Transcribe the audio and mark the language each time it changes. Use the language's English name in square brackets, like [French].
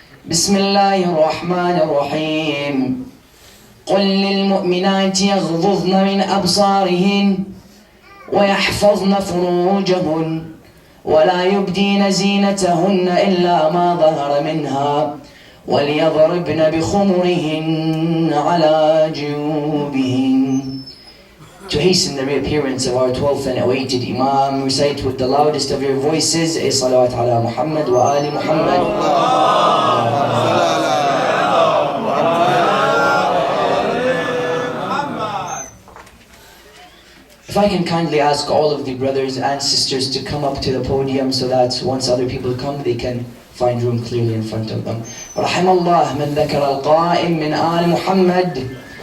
[Arabic] بسم الله الرحمن الرحيم. قل للمؤمنات يغضضن من أبصارهن ويحفظن فروجهن ولا يبدين زينتهن إلا ما ظهر منها وليضربن بخمرهن على جيوبهن. [English] To hasten the reappearance of our 12th and awaited Imam, recite with the loudest of your voices a [Arabic] salawat ala Muhammad wa ali Muhammad. [English] If I can kindly ask all of the brothers and sisters to come up to the podium so that once other people come they can find room clearly in front of them. [Arabic] رحم الله من ذكر القائم من آل محمد.